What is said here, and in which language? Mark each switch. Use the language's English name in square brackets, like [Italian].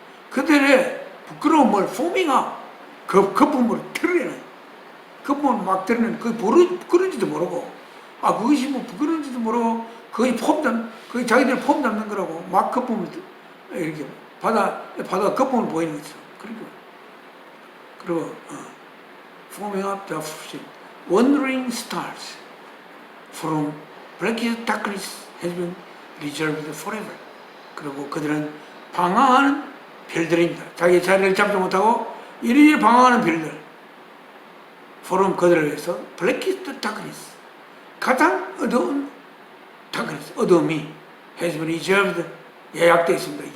[Korean] 그들의 부끄러움을 [English] foaming up, [Korean] 거품을 틀어내는, 거품을 막 틀어내는, 그게 부끄러운지도 모르고, 그것이 뭐 부끄러운지도 모르고, 거의 자기들 폼 잡는 거라고, 막 거품을, 이렇게, 바다가 거품을 보이는 거죠. 그리고, [English] foaming up the ocean, wandering stars from blackest darkness has been reserved forever. [Korean] 그리고 그들은 방황하는 별들입니다. 자기 자리를 잡지 못하고 이리저리 방황하는 별들. [English] from [Korean] 그들을 위해서 [English] blackest darkness, [Korean] 가장 어두운 [English] darkness, [Korean] 어두움이 [English] has been reserved, [Korean] 예약되어 있습니다.